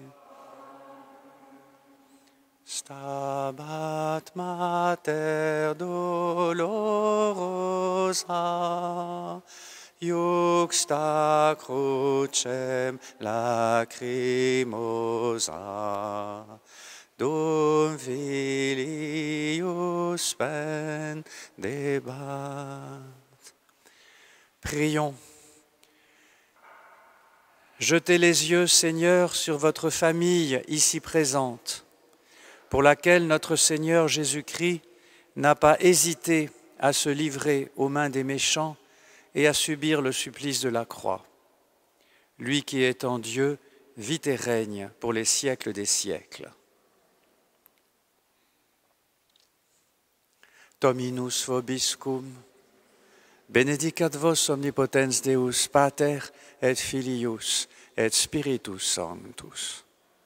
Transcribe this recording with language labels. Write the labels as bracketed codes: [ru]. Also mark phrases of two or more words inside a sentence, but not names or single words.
[la] Stabat Mater dolorosa, iuxta crucem lacrimosa, dum filius pendebat. [fr] Prions. Jetez les yeux, Seigneur, sur votre famille ici présente, pour laquelle notre Seigneur Jésus-Christ n'a pas hésité à se livrer aux mains des méchants et à subir le supplice de la croix. Lui qui est en Dieu, vit et règne pour les siècles des siècles. [la] Dominus vobiscum, benedicat vos omnipotens Deus Pater et Filius et Spiritus Sanctus.